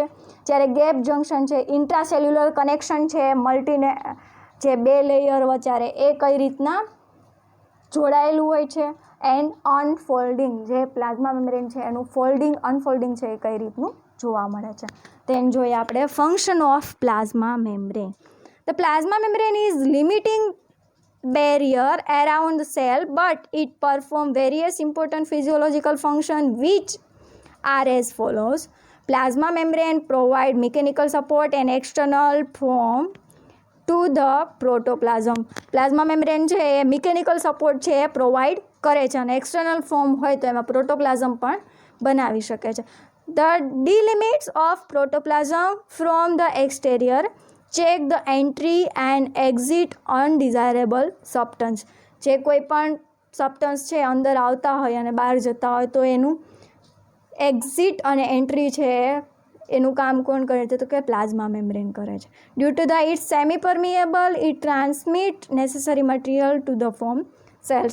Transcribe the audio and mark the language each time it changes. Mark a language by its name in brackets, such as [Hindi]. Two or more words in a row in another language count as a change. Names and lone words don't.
[Gujarati] જ્યારે [English] gap junction [Gujarati] છે [English] intracellular connection [Gujarati] છે મલ્ટીને જે બે લેયર વચારે એ કઈ રીતના જોડાયેલું હોય છે. [English] and unfolding, [Gujarati] જે [English] plasma membrane [Gujarati] છે એનું ફોલ્ડિંગ અનફોલ્ડિંગ છે એ કઈ રીતનું જોવા મળે છે. તેમ જોઈએ આપણે [English] function of plasma membrane. the plasma membrane is limiting barrier around the cell, but it performs various important physiological functions which are as follows. Plasma membrane provide mechanical support and external form to the protoplasm. plasma membrane [Gujarati] છે એ [English] mechanical support [Gujarati] છે એ પ્રોવાઈડ કરે છે અને [English] external form [Gujarati] હોય તો એમાં પ્રોટોપ્લાઝમ પણ બનાવી શકે છે. [English] The delimits of protoplasm from the exterior check the entry and exit undesirable substance. [Gujarati] જે કોઈ પણ સબસ્ટન્સ છે અંદર આવતા હોય અને બહાર જતા હોય તો એનું એક્ઝિટ અને એન્ટ્રી છે એનું કામ કોણ કરે છે તો કે [English] plasma membrane [Gujarati] કરે છે. [English] due to the its semi permeable it transmit necessary material to the form cells.